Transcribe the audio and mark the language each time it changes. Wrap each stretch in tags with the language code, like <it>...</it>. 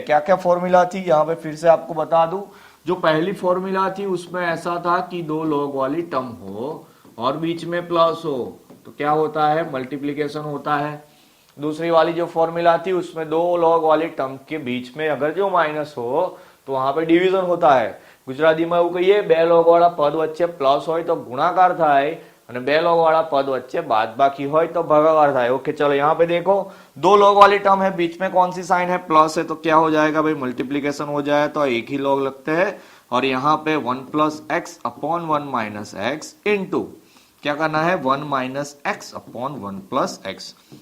<hi>क्या क्या फॉर्मूला थी यहाँ पे फिर से आपको बता दूं। जो पहली फॉर्मूला थी उसमें ऐसा था कि दो लॉग वाली टर्म हो और बीच में प्लस हो तो क्या होता है, मल्टीप्लीकेशन होता है। दूसरी वाली जो फॉर्मूला थी उसमें दो लॉग वाली टर्म के बीच में अगर जो माइनस हो तो वहां पे डिवीजन होता है।</hi> <gu>ગુજરાતીમાં એવું કહીએ બે લોગ વાળા પદ વચ્ચે પ્લસ હોય તો ગુણાકાર થાય અને બે લોગ वाला पद वच्चे बादबाकी हो तो भागाकार था।</gu> <hi>ओके चलो यहाँ पे देखो दो लॉग वाली टर्म है, बीच में कौन सी साइन है, प्लस है, तो क्या हो जाएगा भाई, मल्टीप्लीकेशन हो जाए तो एक ही लॉग लगते हैं। और यहाँ पे 1 plus x upon 1 minus x into क्या करना है 1 minus x upon 1 plus x.</hi>